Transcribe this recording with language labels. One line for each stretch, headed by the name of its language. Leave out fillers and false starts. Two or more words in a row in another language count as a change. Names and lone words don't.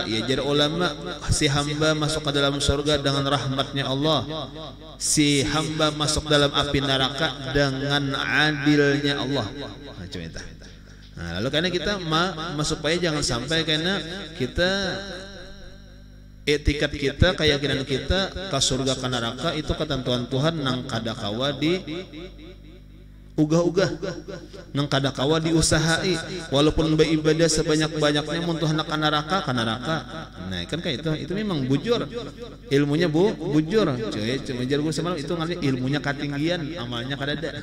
Indonesian: Ya jadi ulama si hamba masuk ke dalam surga dengan rahmatnya Allah, si hamba masuk dalam api neraka dengan adilnya Allah.
Banjar: Macam itu. Nah, lalu karena kita supaya jangan sampai karena kita etikat kita, keyakinan kita ke surga ke neraka itu ketentuan Tuhan nang kada kawa di ugah-ugah, nang kada kawa diusahai walaupun beribadah sebanyak-banyaknya mun Tuhan ke neraka. Nah kan kayak itu memang bujur ilmunya bujur cuy.
Indonesian: Cuma gue semalam itu ngerti ilmunya ketinggian, amalnya kada ada.